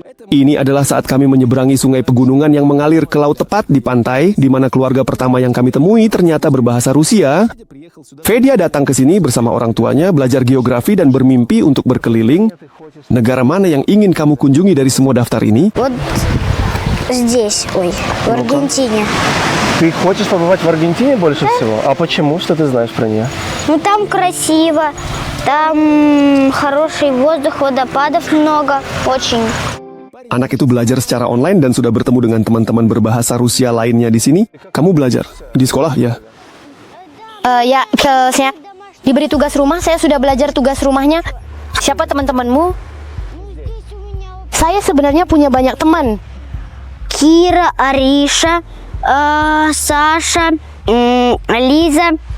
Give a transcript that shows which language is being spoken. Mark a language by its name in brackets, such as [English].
[Indonesian] Ini adalah saat kami menyeberangi sungai pegunungan yang mengalir ke laut tepat di pantai, di mana keluarga pertama yang kami temui ternyata berbahasa Rusia. Fedia datang ke sini bersama orang tuanya, belajar geografi dan bermimpi untuk berkeliling. Negara mana yang ingin kamu kunjungi dari semua daftar ini? [Russian] Вот здесь, в Аргентине. Ты хочешь побывать в Аргентине больше всего? А почему? Что ты знаешь про нее? Ну там красиво, там хороший воздух, водопадов много, очень. [Indonesian] Anak itu belajar secara online dan sudah bertemu dengan teman-teman berbahasa Rusia lainnya di sini. Kamu belajar di sekolah ya? Ya, saya diberi tugas rumah, saya sudah belajar tugas rumahnya. Siapa teman-temanmu? Saya sebenarnya punya banyak teman. Kira, Arisha, Sasha, Liza.